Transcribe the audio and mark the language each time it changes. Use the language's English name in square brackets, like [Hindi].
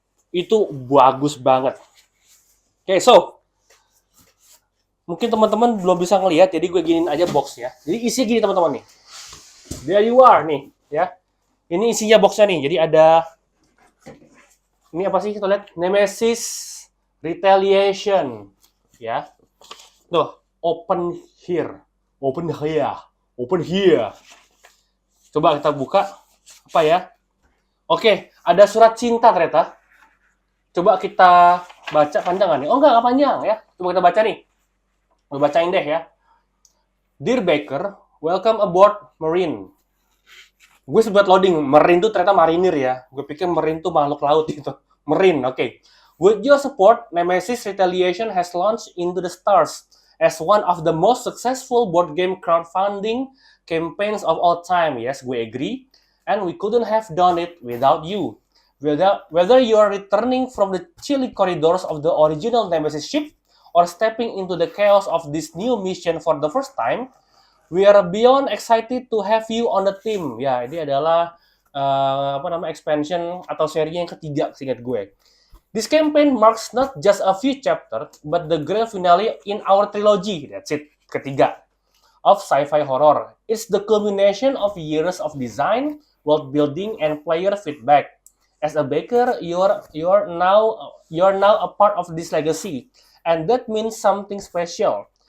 [Indonesian] Itu bagus banget. Oke, so mungkin teman-teman belum bisa ngelihat, jadi gue giniin aja boxnya. Jadi isinya gini teman-teman nih. [English] There you are [Indonesian] nih, ya. Ini isinya boxnya nih. Jadi ada ini apa sih kita lihat? Nemesis Retaliation, ya. [English] Tuh, open here, open here, open here. [Indonesian] Coba kita buka apa ya? Oke, ada surat cinta ternyata. Coba kita baca panjangan nih. Oh enggak panjang ya. Coba kita baca nih. Gue bacain deh ya. [English] Dear Baker, welcome aboard Marine. [Indonesian] Gue sebut loading. Marine tuh ternyata marinir ya. Gue pikir Marine tuh makhluk laut gitu. Marine, oke. Okay. [English] With your support, Nemesis Retaliation has launched into the stars as one of the most successful board game crowdfunding campaigns of all time. Yes, gue agree. And we couldn't have done it without you. Whether you are returning from the chilly corridors of the original Nemesis ship or stepping into the chaos of this new mission for the first time, we are beyond excited to have you on the team. [Indonesian] Ya, ini adalah expansion atau seri yang ketiga, seingat gue. [English] This campaign marks not just a few chapters, but the grand finale in our trilogy. That's it, ketiga of sci-fi horror. It's the culmination of years of design, world building, and player feedback. As a baker, you're now a part of this legacy, and that means something special.